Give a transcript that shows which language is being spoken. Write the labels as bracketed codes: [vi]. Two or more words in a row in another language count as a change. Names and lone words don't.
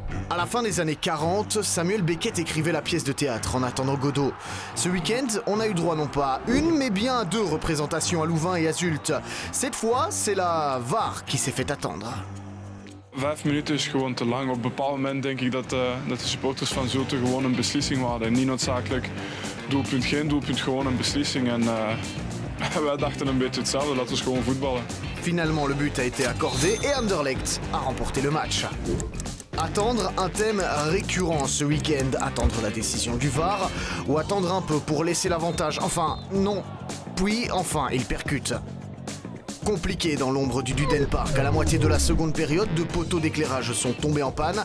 [fr] À la fin des années 40, Samuel Beckett écrivait la pièce de théâtre En attendant Godot. Ce week-end, on a eu droit non pas à une, mais bien à 2 représentations à Louvain et à Zulte. Cette fois, c'est la VAR qui s'est fait attendre. [nl] 5 minuten is gewoon te lang. Op een bepaald moment denk ik dat de supporters van Zulte gewoon een beslissing hadden. Niet noodzakelijk doelpunt geen doelpunt, gewoon een beslissing. En wij dachten een beetje hetzelfde, laten we gewoon voetballen. [fr] Finalement, le but a été accordé et Anderlecht a remporté le match. Attendre, un thème récurrent ce week-end. Attendre la décision du VAR ou attendre un peu pour laisser l'avantage. Enfin, non. Puis, enfin, il percute. Compliqué dans l'ombre du Duden Park. À la moitié de la seconde période, 2 poteaux d'éclairage sont tombés en panne.